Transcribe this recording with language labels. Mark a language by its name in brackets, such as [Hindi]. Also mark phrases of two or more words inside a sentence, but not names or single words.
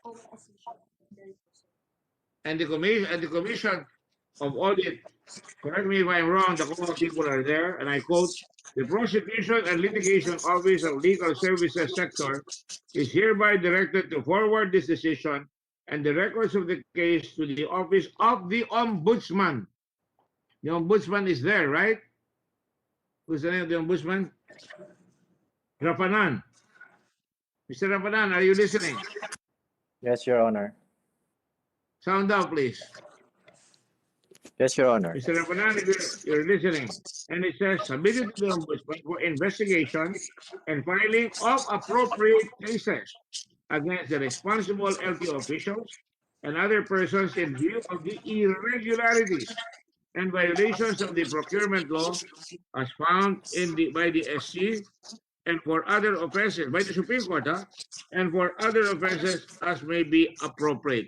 [English] And the commission of audit, correct me if I'm wrong, the couple of people are there, and I quote, the prosecution and litigation office of legal services sector is hereby directed to forward this decision and the records of the case to the office of the ombudsman. The ombudsman is there, right? Who's the name of the ombudsman? Rapanan. Mr. Rapanan, are you listening? Yes, Your Honor. Sound out, please. Yes, Your Honor. Mr. Rapanan, if you're listening, and it says submitted to the ombudsman for investigation and filing of appropriate cases against the responsible LTO officials and other persons in view of the irregularities and violations of the procurement law as found by the SC and for other offenses by the Supreme Court, and for other offenses as may be appropriate.